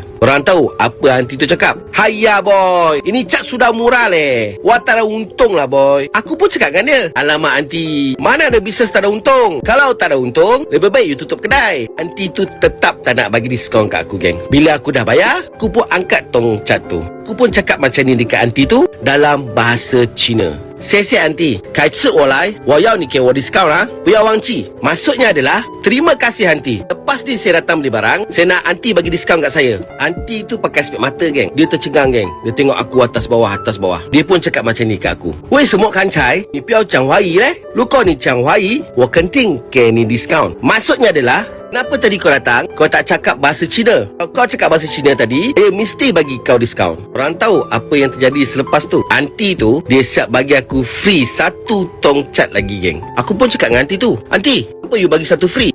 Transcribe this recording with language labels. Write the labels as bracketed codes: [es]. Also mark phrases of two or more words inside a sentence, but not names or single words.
[ms] Orang tahu apa aunty tu cakap? Haiya boy, ini cat sudah murah leh, wah tak ada untung lah boy. Aku pun cakap dengan dia, alamak aunty, mana ada bisnes tak ada untung? Kalau tak ada untung, lebih baik you tutup kedai. Aunty tu tetap tak nak bagi diskaun kat aku geng. Bila aku dah bayar, aku pun angkat tong cat tu. Aku pun cakap macam ni dekat aunty tu dalam bahasa Cina. [zh] 谢谢 aunty， 改次我来，我要你给我 discount 啊，不要忘记。 [ms] Maksudnya adalah, terima kasih aunty. Lepas ni saya datang beli barang, saya nak aunty bagi diskaun kat saya. Aunty tu pakai spek mata geng. Dia tercengang geng. Dia tengok aku atas bawah. Dia pun cakap macam ni kat aku. [zh] 为什么刚才你不要讲华语嘞？如果你讲华语，我肯定给你 discount. [ms] Maksudnya adalah, kenapa tadi kau datang, kau tak cakap bahasa Cina? Kalau kau cakap bahasa Cina tadi, mesti bagi kau diskaun. Orang tahu apa yang terjadi selepas tu? Aunty tu, dia siap bagi aku free 1 tong cat lagi geng. Aku pun cakap dengan aunty tu, aunty, apa you bagi 1 free?